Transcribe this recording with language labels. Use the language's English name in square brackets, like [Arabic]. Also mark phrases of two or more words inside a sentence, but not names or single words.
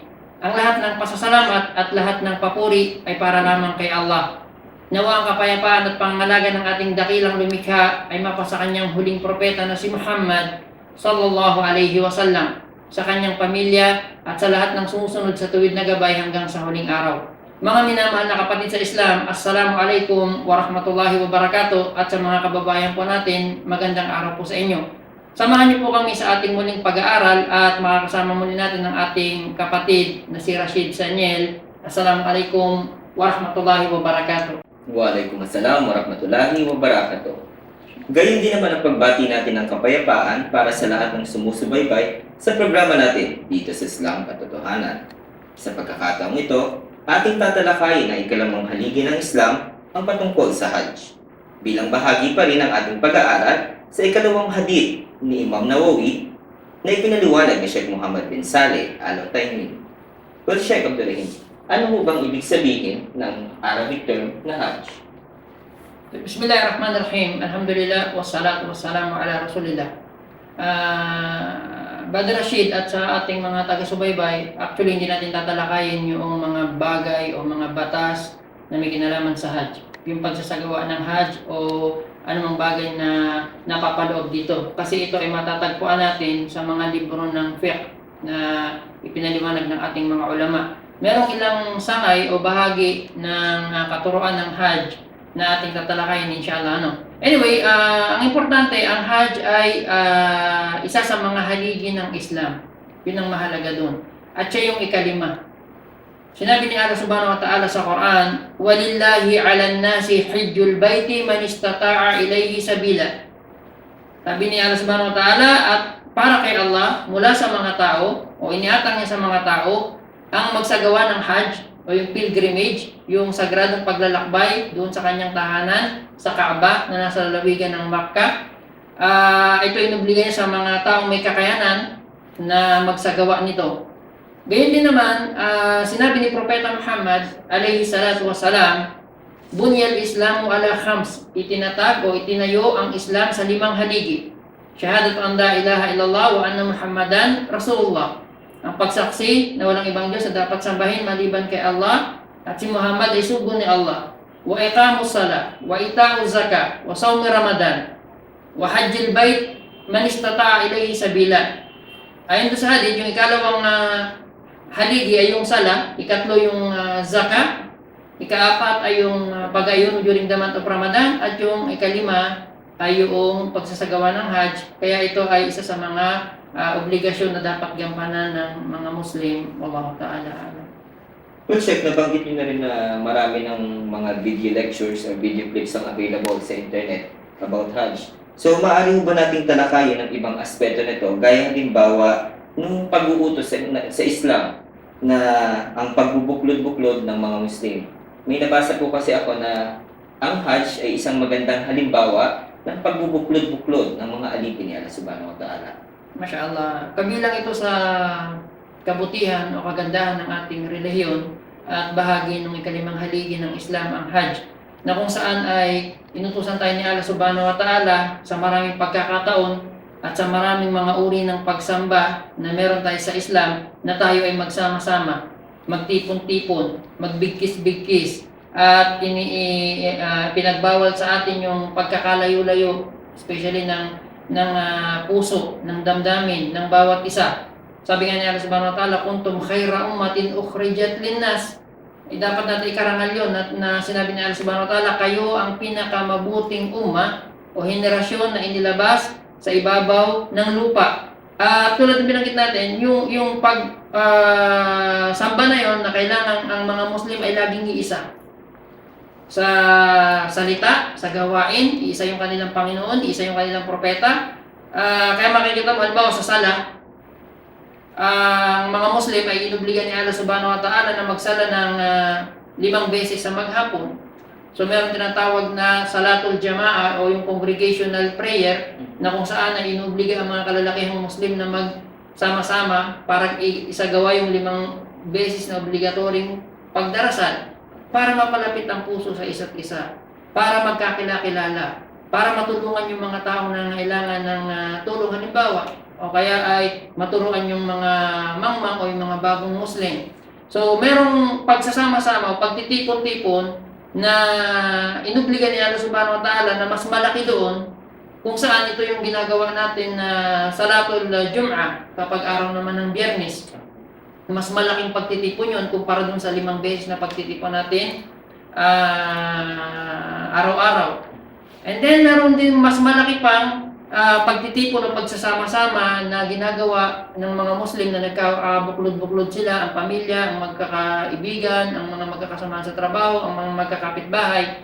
[Filipino] Ang lahat ng pasasalamat at lahat ng papuri ay para lamang kay Allah. Nawa ang kapayapaan at pangangalaga ng ating dakilang lumikha ay mapasa kanyang huling propeta na si Muhammad [Arabic] صلى الله عليه وسلم, [Filipino] sa kanyang pamilya at sa lahat ng sumusunod sa tuwid na gabay hanggang sa huling araw. Mga minamahal na kapatid sa Islam, [Arabic] السلام عليكم ورحمة الله وبركاته, [Filipino] at sa mga kababayan po natin, magandang araw po sa inyo. Samahan niyo po kami sa ating muling pag-aaral at makakasama muli natin ang ating kapatid na si Rashid Sanyel. [Arabic] السلام عليكم ورحمة الله وبركاته. وعليكم السلام ورحمة الله وبركاته. [Filipino] Gayon din naman ang pagbati natin ng kapayapaan para sa lahat ng sumusubaybay sa programa natin dito sa Islam Katotohanan. Sa pagkakataong ito, ating tatalakayin ang ikalimang haligi ng Islam, ang patungkol sa Hajj. Bilang bahagi pa rin ng ating pag-aaral sa ikalawang hadith ni Imam Nawawi na ipinaliwanag ni Sheikh Muhammad bin Saleh Al-Uthaymeen. Well, Sheikh Abdurrahim, ano mo bang ibig sabihin ng [English] Arabic term [Filipino] na Hajj? [Arabic] بسم الله الرحمن الرحيم. الحمد لله والصلاة والسلام على رسول الله. [Filipino] Brother Rashid at sa ating mga taga-subaybay, actually hindi natin tatalakayin yung mga bagay o mga batas na may kinalaman sa Hajj. Yung pagsasagawa ng Hajj o anumang bagay na napapaloob dito. Kasi ito ay matatagpuan natin sa mga libro ng fiqh na ipinaliwanag ng ating mga ulama. Merong ilang sangay o bahagi ng katuruan ng Hajj na ating tatalakayin [Arabic] إن شاء الله. [Filipino] Anyway, ang importante, ang Hajj ay isa sa mga haligi ng Islam. Yun ang mahalaga doon. At siya yung ikalima. Sinabi ni Allah [Arabic] سبحانه وتعالى [Filipino] sa Quran, [Arabic] "ولله على الناس حج البيت من استطاع إليه سبيلا." [Filipino] Sabi ni Allah [Arabic] سبحانه وتعالى, [Filipino] at para kay Allah, mula sa mga tao, o iniatang niya sa mga tao, ang magsagawa ng Hajj, o yung pilgrimage, yung sagradong paglalakbay doon sa kanyang tahanan, sa Kaaba na nasa lalawigan ng Makkah. Ito inobligay sa mga taong may kakayanan na magsagawa nito. Gayon din naman, sinabi ni Propeta Muhammad [Arabic] عليه الصلاة والسلام, "بني الإسلام على خمس." [Filipino] Itinatag o itinayo ang Islam sa 5 haligi. [Arabic] شهادة أن لا إله إلا الله وأن محمدا رسول الله. [Filipino] Ang pagsaksi na walang ibang Diyos na dapat sambahin maliban kay Allah at si Muhammad ay sugo ni Allah. [Arabic] وإقام الصلاة وإيتاء الزكاة وصوم رمضان وحج البيت من استطاع إليه سبيلا. [Filipino] Ayon sa hadith, yung ikalawang haligi ay yung sala, ikatlo yung zakat, ikaapat ay yung pag-ayun [English] during the month of Ramadan, [Filipino] at yung ikalima ay yung pagsasagawa ng Hajj. Kaya ito ay isa sa mga obligasyon na dapat gampanan ng mga Muslim. [Arabic] والله تعالى أعلم. [Filipino] Well, Sheikh, nabanggit niyo na rin na marami ng mga [English] video lectures or video clips [Filipino] ang available sa internet about Hajj. So, maaari mo ba nating talakayin ang ibang aspeto nito, gaya halimbawa nung pag-uutos sa Islam na ang pagbubuklod-buklod ng mga Muslim? May nabasa po kasi ako na ang Hajj ay isang magandang halimbawa ng pagbubuklod-buklod ng mga alipin ni Allah [Arabic] سبحانه وتعالى. ما شاء الله. [Filipino] Kabilang ito sa kabutihan o kagandahan ng ating relihiyon at bahagi ng ikalimang haligi ng Islam, ang Hajj, na kung saan ay inutusan tayo ni Allah [Arabic] سبحانه وتعالى [Filipino] sa maraming pagkakataon at sa maraming mga uri ng pagsamba na meron tayo sa Islam, na tayo ay magsama-sama, magtipon-tipon, magbigkis-bigkis, at pinagbawal sa atin yung pagkakalayo-layo, especially ng puso, ng damdamin, ng bawat isa. Sabi nga niya [Arabic] سبحانه وتعالى, "كنتم خير أمة أخرجت للناس." [Filipino] Dapat natin ikarangal yun na sinabi niya [Arabic] سبحانه وتعالى, [Filipino] kayo ang pinakamabuting umma o henerasyon na inilabas sa ibabaw ng lupa. At tulad ng binanggit natin, yung samba na yon na kailangan ang mga Muslim ay laging iisa. Sa salita, sa gawain, iisa yung kanilang Panginoon, iisa yung kanilang propeta. Kaya makikita mo, halimbawa sa sala, ang mga Muslim ay inubligan ni Allah [Arabic] سبحانه وتعالى [Filipino] na magsala ng 5 beses sa maghapon. So meron tinatawag na [Arabic] صلاة الجماعة [Filipino] o yung [English] congregational prayer [Filipino] na kung saan ay inubliga ang mga kalalakihang Muslim na magsama-sama para isagawa yung 5 beses na obligatoryong pagdarasal para mapalapit ang puso sa isa't isa, para magkakilala, para matulungan yung mga taong nangangailangan ng tulong halimbawa o kaya ay maturuan yung mga mangmang o yung mga bagong Muslim. So merong pagsasama-sama o pagtitipon-tipon na inubliga ni Allah [Arabic] سبحانه وتعالى [Filipino] na mas malaki doon kung saan ito yung ginagawa natin na [Arabic] صلاة الجمعة [Filipino] kapag araw naman ng Biyernes. Mas malaking pagtitipon yun kumpara dun sa 5 beses na pagtitipon natin araw-araw. [English] And then [Filipino] meron din mas malaki pang pagtitipon o pagsasama-sama na ginagawa ng mga Muslim na nagkabuklod-buklod sila, ang pamilya, ang magkakaibigan, ang mga magkakasama sa trabaho, ang mga magkakapitbahay.